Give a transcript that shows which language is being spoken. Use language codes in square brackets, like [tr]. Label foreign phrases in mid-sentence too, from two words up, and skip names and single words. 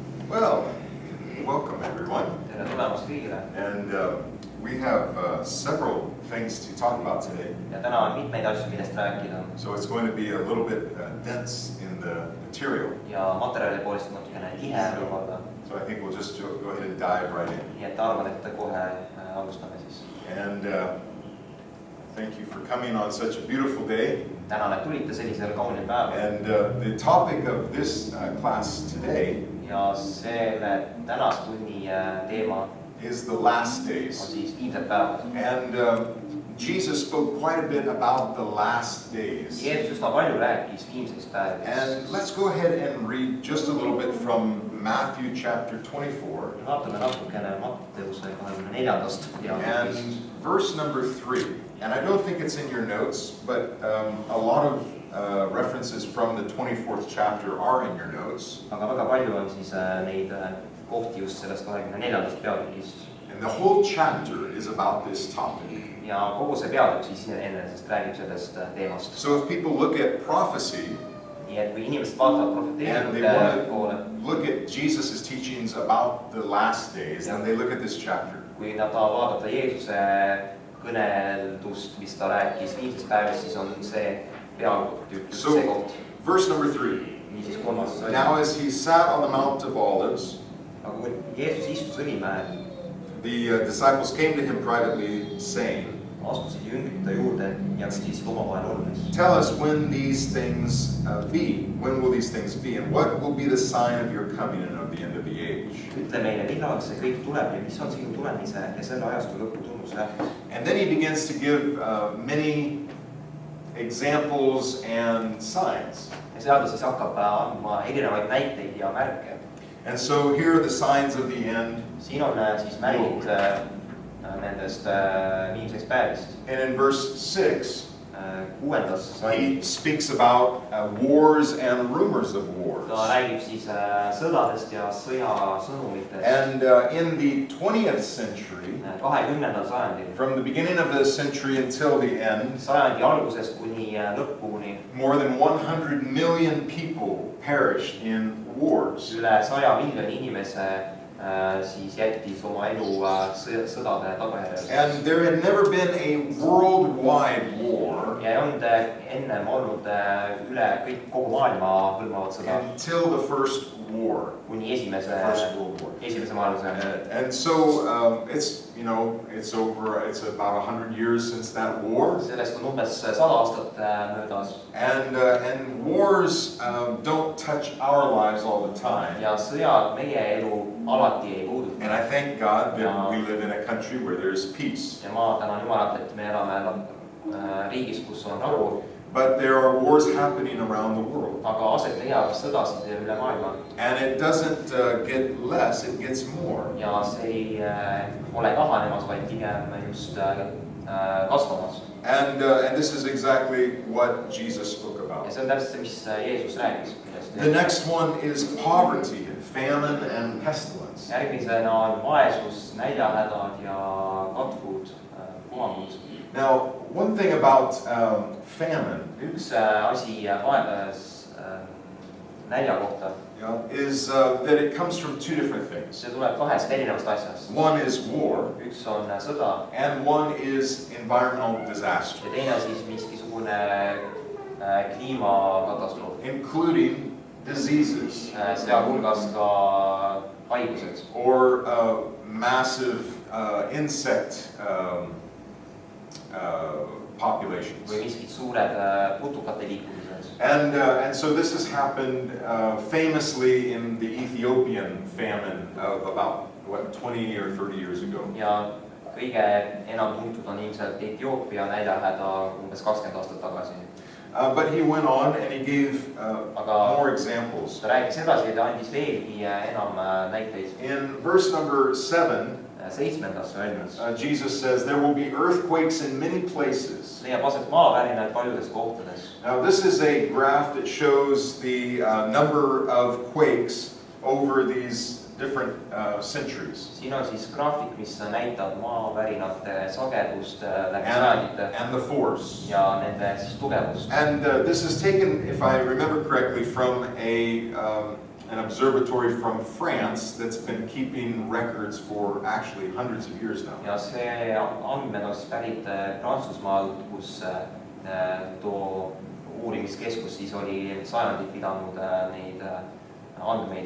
[en] Well, welcome everyone. [et] Tere tulemast kõigile. [en] And we have several things to talk about today. [et] Ja täna on mitmeid asju, millest rääkida. [en] So it's going to be a little bit dense in the material. [et] Ja materjali poolest natukene tihe võib-olla. [en] So I think we'll just go ahead and dive right in. [et] Nii et arvan, et kohe alustame siis. [en] And thank you for coming on such a beautiful day. [et] Tänan, et tulite sellisel kaunil päeval. [en] And the topic of this class today [et] Ja selle tänase tunni teema [en] is the last [et] on [en] days. [et] siis viimsed päevad. [en] And Jesus spoke quite a bit about the last days. [et] Jeesus üsna palju rääkis viimsest päevast. [en] And let's go ahead and read just a little bit from Matthew chapter 24. [et] Vaatame natukene Matteuse 24. [en] And verse number 3. And I don't think it's in your notes, but a lot of references from the 24th chapter are in your notes. [et] Aga väga palju on siis neid kohti just sellest 24. peatükist. [en] And the whole chapter is about this topic. [et] Ja kogu see peatükk siis enesest räägib sellest teemast. [en] So if people look at prophecy, [et] Nii et kui inimesed vaatavad profeteeringute poole, [en] look at Jesus' teachings about the last days, then they look at this chapter. [et] Kui nad tahavad vaadata Jeesuse kõneldust, mis ta rääkis viimsest päevast, siis on see peatükk just see koht. [en] Verse number 3. [et] Niisiis kolmas. [en] Now as he sat on the Mount of Olives, [et] Aga kui Jeesus istus õlimäel, [en] the disciples came to him privately saying, [et] astusid jüngrite juurde ja küsisid omavahel olles. [en] Tell us when these things be. When will these things be? And what will be the sign of your coming and of the end of the age? [et] Ütle meile, millal see kõik tuleb ja mis on sinu tulemise ja selle ajastu lõpu tunnuslähtis. [en] And then he begins to give many examples and signs. [et] Ja seal ta siis hakkab andma erinevaid näiteid ja märke. [en] And so here are the signs of the end. [et] Siin on siis märgid nendest viimseks päevist. [en] And in verse 6, [et] Kuuendas [en] he speaks about wars and rumors of wars. [et] ta räägib siis sõdadest ja sõjasõnumitest. [en] And in the 20th century, [et] 20. sajandil, [en] from the beginning of the century until the end, [et] sajandi algusest kuni lõpuni, [en] more than 100 million people perished in wars. [et] üle 100 miljoni inimese siis jättis oma elu sõdade tagajärjel. [en] And there had never been a worldwide war [et] Ja ei olnud ennem olnud üle kogu maailma hõlmavat sõda [en] until the first war, [et] kuni [en] First World War. [et] esimese maailmasõja. [en] And so it's about 100 years since that war. [et] Sellest on umbes 100 aastat möödas. [en] And wars don't touch our lives all the time. [et] Ja sõjad meie elu alati ei puuduta. [en] And I thank God that we live in a country where there's peace. [et] Ja ma tänan Jumalat, et me elame riigis, kus on rahu. [en] But there are wars happening around the world. [et] Aga aset leiab sõdasid üle maailma. [en] And it doesn't get less, it gets more. [et] Ja see ei ole kahanemas, vaid pigem just kasvamas. [en] And this is exactly what Jesus spoke about. [et] Ja see on täpselt see, mis Jeesus rääkis. [en] The next one is poverty, famine, and pestilence. [et] Järgmisena on vaesus, näljahädad ja katkud, puhangud. [en] Now, one thing about famine [et] Üks asi nälja kohta, [en] is that it comes from two different things. [et] see tuleb kahest erinevast asjast. [en] One is war, [et] Üks on sõda [en] and one is environmental disaster, [et] ja teine siis miskisugune kliimakatastroof, [en] including diseases [et] sealhulgas ka haigused [en] or massive insect populations. [et] või miskid suured putukate liikumised. [en] And so this has happened famously in the Ethiopian famine of about 20 or 30 years ago. [et] Ja kõige enam tuntud on ilmselt Etioopia näljahäda umbes 20 aastat tagasi. [en] But he went on and he gave more examples. [et] Ta rääkis edasi ja ta andis veelgi enam näiteid. [en] In verse number 7, [et] 7. öeldes [en] Jesus says, there will be earthquakes in many places. [et] leiab aset maavärinad paljudes kohtades. [en] Now this is a graph that shows the number of quakes over these different centuries. [et] Siin on siis graafik, mis näitab maavärinate sagedust läbi sajandite [en] and the force. [et] Ja nende siis tugevust. [en] And this is taken, if I remember correctly, from a an observatory from France that's been keeping records for actually hundreds of years now. [et] ja see andmed on siis pärit Prantsusmaalt, kus too uurimiskeskus siis oli sajandid pidanud neid andmeid.